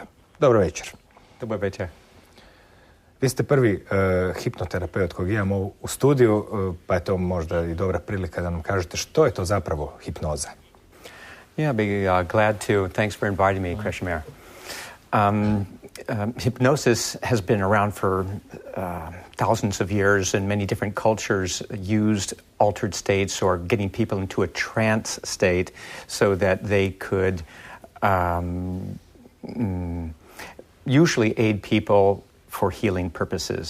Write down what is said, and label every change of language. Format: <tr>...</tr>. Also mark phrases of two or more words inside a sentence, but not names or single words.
<hr>Dobro večer. Dobar večer. Vi ste prvi hipnoterapeut kojeg imamo u studiju, pa je to možda i dobra prilika da nam kažete što je to zapravo hipnoza.</hr> <en>Yeah, I'd be glad to. Thanks for inviting me, Krishmir. Hypnosis has been around for thousands of years, and many different cultures used altered states or getting people into a trance state so that they could usually aid people for healing purposes.</en>